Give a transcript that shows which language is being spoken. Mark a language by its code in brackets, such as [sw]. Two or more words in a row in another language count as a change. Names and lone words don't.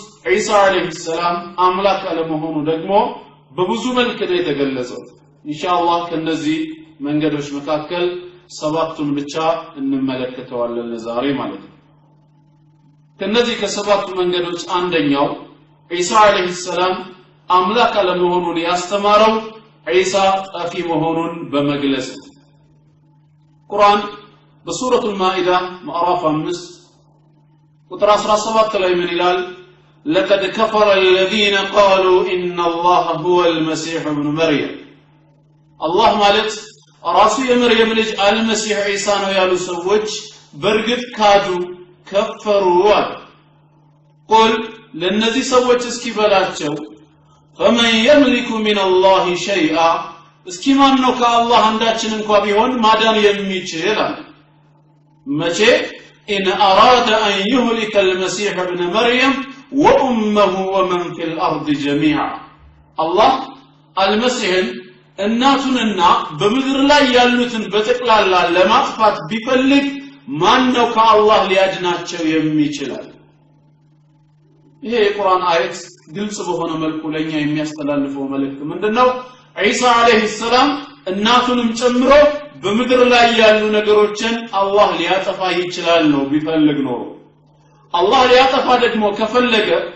[am] ዒሳ [ar] عليه السلام [am] አምላክ አለመሆኑ ደግሞ በብዙ መልክ ነው የተገለጸው። ኢንሻአላህ ከነዚህ መንገዶች መካከል ሰባቱን ብቻ እንመለከተዋለን ዛሬ ማለት ነው። ከነዚህ ከሰባቱ መንገዶች አንደኛው ዒሳ [ar] عليه السلام [am] አምላክ አለመሆኑን ያስተማረው ዒሳ ጠፊ መሆኑን በመግለጽ ነው። ቁርአን በሱረቱል ማኢዳ ምዕራፍ 5 ቁጥር 17 ላይ ምን ይላል [ar] لقد كفر الذين قالوا إن الله هو المسيح ابن مريم الله [am] ማለት ራሱ የመርየም ልጅ አልመሲህ ዒሳ ነው ያሉ ሰዎች በርግጥ ካዱ ከፈሩ አለ قل ለነዚህ ሰዎች እስኪ በላቸው [ar] فمن يملك من الله شيئا [am] እስኪ ማን ነው ከአላህ አንዳችን እንኳን ቢሆን ማዳን የሚችል አለ መቼ [ar] إن أراد أن يهلك المسيح ابن مريم وأمه ومن في الأرض جميعا الله المسيح [am] እናቱንና በምድር ላይ ያሉትን በተቅላላ ለማጥፋት ቢፈልግ ማን ነው ከአላህ ሊያድናቸው የሚችላል ይሄ የቁርአን አየት ግልጽ በሆነ መልኩ ለኛ የሚያስተላልፈው መልእክት ምንድነው ዒሳ [ar] عليه السلام [am] እናቱንም ጨምሮ በምድር ላይ ያሉ ነገሮችን አላህ ሊያጠፋ ይችላል ነው ቢፈልግ ነው አላህ ሊያጠፋ ደግሞ ከፈለገ